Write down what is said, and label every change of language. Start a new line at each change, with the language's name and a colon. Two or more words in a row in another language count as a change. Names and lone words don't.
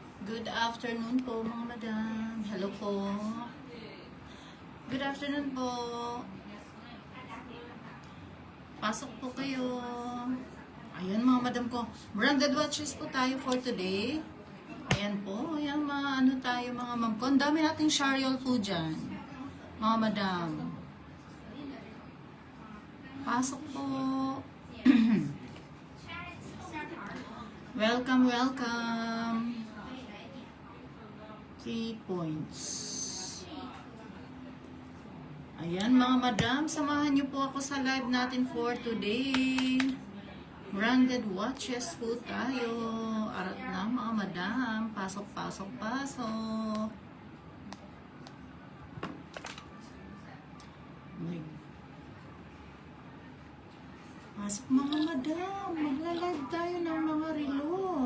English: Good afternoon
Filipino: po mga
English: madam. Hello po. Good afternoon po.
Filipino: Pasok po kayo. Ayan mga madam ko.
English: Branded watches
Filipino: po tayo
English: for today.
Filipino: Ayan po. Ayan mga ano tayo mga ma'am ko. Ang dami nating shariol po dyan. Mga madam. Pasok po.
English: Welcome, welcome. 3 points.
Filipino: Ayan mga madam, samahan niyo po ako sa live natin
English: for today. Branded watches
Filipino: po tayo. Arat na mga madam. Pasok, pasok, pasok. Pasok mga madam. Magla-live tayo ng mga relo.